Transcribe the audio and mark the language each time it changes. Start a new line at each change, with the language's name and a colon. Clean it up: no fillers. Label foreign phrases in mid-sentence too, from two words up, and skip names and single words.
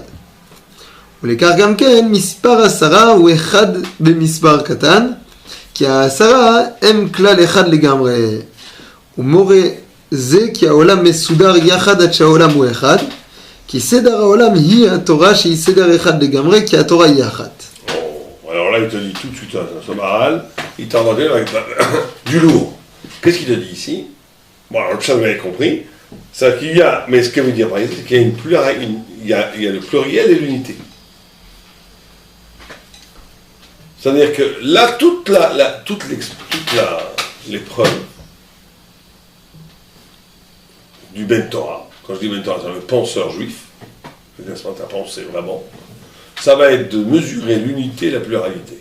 Hebrew: ולכך גם כן, מספר עשרה הוא אחד במספר קטן, כי העשרה הם כלל אחד לגמרי. ומורה זה כי העולם מסודר יחד עד שהעולם הוא אחד, כי סדר העולם היא התורה שהיא סדר אחד לגמרי, כי התורה היא אחת.
French: Alors là, il te dit tout de suite un maral, il t'a inventé du lourd. Qu'est-ce qu'il te dit ici? Bon, alors ça vous avez compris, c'est qu'il y a, mais ce que veut dire par exemple, c'est qu'il y a il y a le pluriel et l'unité. C'est-à-dire que là, toute l'épreuve du
Hebrew: בן תורה,
French: quand je dis
Hebrew: בן תורה,
French: c'est le penseur juif, c'est ta pensée vraiment, ça va être de mesurer l'unité et la pluralité.